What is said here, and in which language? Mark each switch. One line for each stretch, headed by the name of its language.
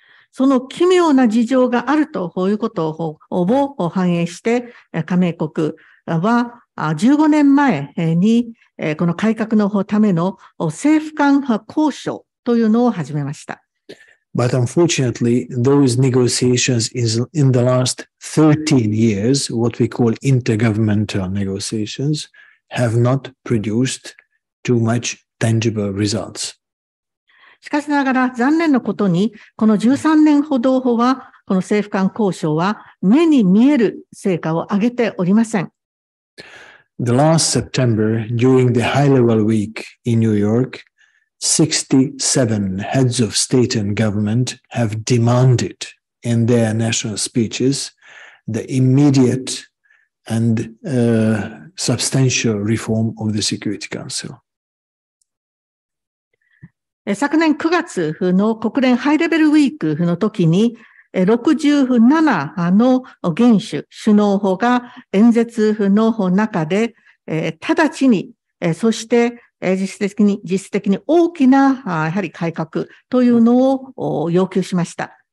Japanese: その奇妙な事情があるということを反映して、加盟国は15年前にこの改革のための政府間交渉というのを始めました。
English: But unfortunately, those negotiations in the last 13 years, what we call intergovernmental negotiations, have not produced too much tangible results.
Japanese: しかしながら残念なことに、この13年ほどは、この政府間交渉は目に見える成果を上げておりません。
English: The last September, during the high-level week in New York, 67 heads of state and government have demanded in their national speeches the immediate and substantial reform of the Security Council.
Japanese: 昨年9月の国連ハイレベルウィークの時に、67の元首脳が演説の中で、直ちに、そして実質的に大きなやはり改革というのを要求しました。